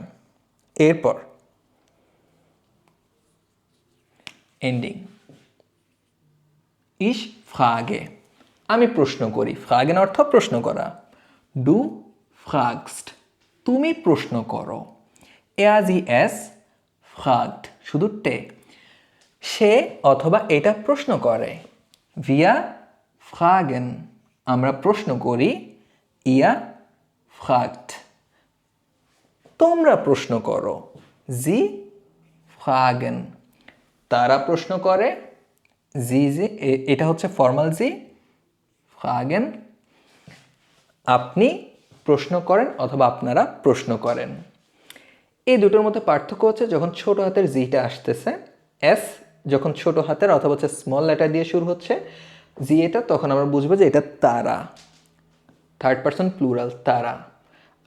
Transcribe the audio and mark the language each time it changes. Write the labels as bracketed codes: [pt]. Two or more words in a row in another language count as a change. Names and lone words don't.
[bn] এরপর এন্ডিং, [de] ich frage [bn] আমি প্রশ্ন করি, ফ্রাগেন অর্থ প্রশ্ন করা, [de] du fragst [bn] তুমি প্রশ্ন করো, [de] Er sie es fragt [bn] শুধু টে সে অথবা এটা প্রশ্ন করে [de] wir fragen [bn] আমরা প্রশ্ন করি [de] ihr fragt [bn] তোমরা প্রশ্ন করো [de] sie fragen [bn] তারা প্রশ্ন করে এটা হচ্ছে ফর্মাল [de] sie fragen [bn] আপনি প্রশ্ন করেন অথবা আপনারা প্রশ্ন করেন এই দুটোর মধ্যে পার্থক্য হচ্ছে যখন ছোট হাতের জিটা আসতেছে এস যখন ছোট হাতের অথবা হচ্ছে [en] small letter [bn] দিয়ে শুরু হচ্ছে জি এটা তখন আমরা বুঝবো যে এটা তারা [en] third person plural [bn] তারা আর